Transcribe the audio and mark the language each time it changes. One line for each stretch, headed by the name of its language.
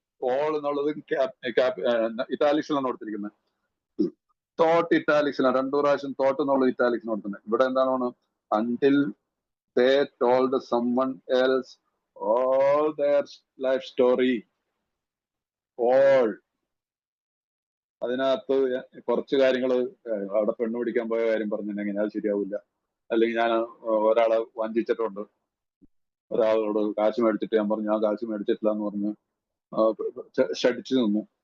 Malayalam: All എന്നുള്ളത് ഇറ്റാലിക്സിലാണ് കൊടുത്തിരിക്കുന്നത്. Thought ഇറ്റാലിക്സിലാണ്, 2 പ്രാവശ്യം തോട്ട് എന്നുള്ളത് ഇറ്റാലിക്സിന് കൊടുക്കുന്നത്. ഇവിടെ എന്താണ്?
English: until they told someone else all their life story. all.
Malayalam: അതിനകത്ത് കുറച്ച് കാര്യങ്ങൾ, അവിടെ പെണ്ണ് പിടിക്കാൻ പോയ കാര്യം പറഞ്ഞിട്ടുണ്ടെങ്കിൽ അത് ശരിയാവില്ല. അല്ലെങ്കിൽ ഞാൻ ഒരാളെ വഞ്ചിച്ചിട്ടുണ്ട്, ഒരാളോട് കാശ് മേടിച്ചിട്ട് ഞാൻ പറഞ്ഞു ഞാൻ കാശ് മേടിച്ചിട്ടില്ല എന്ന് പറഞ്ഞ് ഷടിച്ചു നിന്നു.